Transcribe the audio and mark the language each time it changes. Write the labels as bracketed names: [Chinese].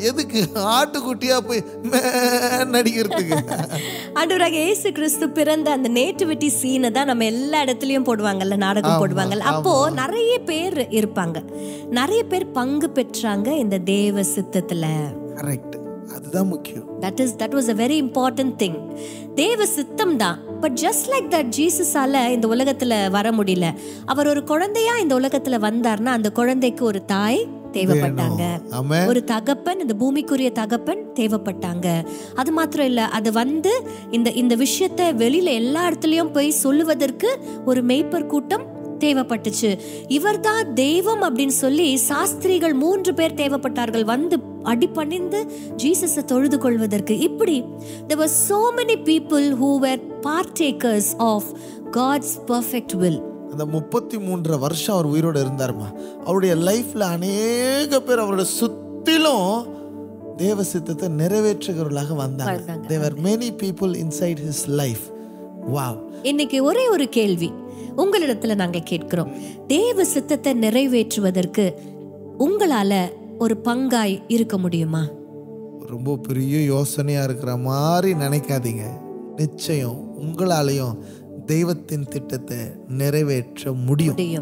[Tamil] எதுக்கு? ஆட்டுக்குட்டியா போய் நடிக்கிறதுக்கு. ஆண்டவராக இயேசு கிறிஸ்து பிறந்த அந்த நேட்டிவிட்டி சீனை தான் நம்ம எல்லா இடத்துலையும் போடுவாங்கல்ல, நாடகம் போடுவாங்கல்ல. அப்போ நிறைய பேர் இருப்பாங்க, நிறைய பேர் பங்கு பெற்றாங்க இந்த தேவ சித்தத்துல. கரெக்ட், அதுதான் முக்கியம். [English] That was a very important thing. [Tamil] தேவ சித்தம் தான். [English] but just like that [Tamil] ஜீசஸால இந்த உலகத்துல வர முடியல. அவர் ஒரு குழந்தையா இந்த உலகத்துல வந்தார்னா அந்த குழந்தைக்கு ஒரு தாய் தேவைப்பட்டாங்க, ஒரு தகப்பன், இந்த பூமிக்குரிய தகப்பன் தேவைப்பட்டாங்க. அது மாத்திரம் இல்ல, அது வந்து இந்த விஷயத்தை வெளியில எல்லா இடத்துலயும் போய் சொல்லுவதற்கு ஒரு மேய்ப்பர் கூட்டம் தேவைப்பட்டுச்சு. இவர்தான் தெய்வம் அப்படின்னு சொல்லி சாஸ்திரிகள் 3 பேர் தேவைப்பட்டார்கள் வந்து அடிபணிந்து ஜீசஸை தொழுது கொள்வதற்கு. இப்படி [English] there were so many people who were partakers of God's perfect will. [Tamil] அந்த 33 வருஷம் அவர் உயிரோடு இருந்தாருமா. அவருடைய லைஃப்ல அநேக பேர் அவரோட சுத்திலும் தேவ சித்தத்தை நிறைவேற்றுகிறவர்களாக வந்தாங்க. [English] There were many people inside his life. Wow. [Tamil] இன்னைக்கு ஒரே ஒரு கேள்வி உங்களிடத்துல நாங்க கேட்கிறோம். தேவ சித்தத்தை நிறைவேற்றுவதற்கு உங்களால ஒரு பங்காய் இருக்க முடியுமா? ரொம்ப பெரிய யோசனையா இருக்கிற மாதிரி நினைக்காதீங்க. நிச்சயம் உங்களாலையும் தெய்வத்தின் திட்டத்தை நிறைவேற்ற முடியும்.